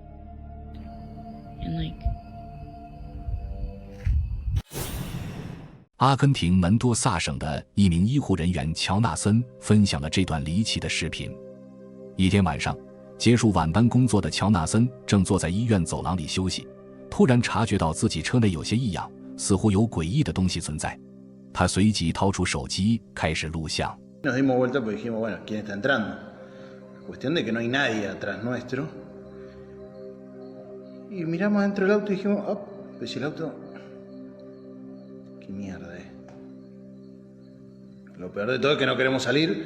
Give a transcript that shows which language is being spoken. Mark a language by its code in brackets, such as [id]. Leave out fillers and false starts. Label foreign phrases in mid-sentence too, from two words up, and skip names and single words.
[zh] 阿根廷门多萨省的一名医护人员乔纳森分享了这段离奇的视频。一天晚上，结束晚班工作的乔纳森正坐在医院走廊里休息，突然察觉到自己车内有些异样，似乎有诡异的东西存在。他随即掏出手机开始录像。 [es] Nos dimos vuelta porque dijimos, bueno, ¿quién está entrando? Cuestión de que no hay nadie atrás nuestro. Y miramos adentro del auto y dijimos, oh, pues si el auto... ¿Qué mierda es? Lo peor de todo es que no queremos salir.